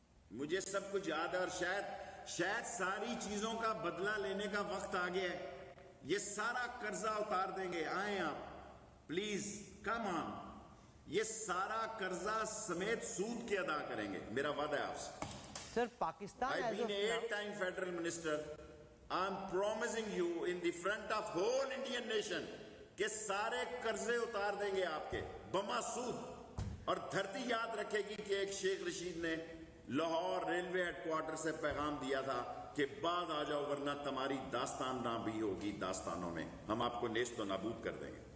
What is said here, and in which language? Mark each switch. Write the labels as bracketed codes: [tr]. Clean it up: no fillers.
[ur] مجھے سب کچھ یاد ہے, اور شاید ساری چیزوں کا بدلہ لینے کا وقت آ گیا ہے. یہ سارا قرضہ اتار دیں گے. آئیں آپ [en] Please come on. [ur] یہ سارا قرضہ سمیت سود کے ادا کریں گے. میرا وعدہ ہے آپ سے. سر Pakistan [en] I've been 8-time federal minister. I'm promising you in the front of whole Indian nation [ur] کہ سارے قرضے اتار دیں گے آپ کے بما سود. اور دھرتی یاد رکھے گی کہ ایک شیخ رشید نے لاہور ریلوے ہیڈ کوارٹر سے پیغام دیا تھا کہ بعد آ جاؤ ورنہ تمہاری داستان نہ بھی ہوگی داستانوں میں, ہم آپ کو نیست و نابود کر دیں گے.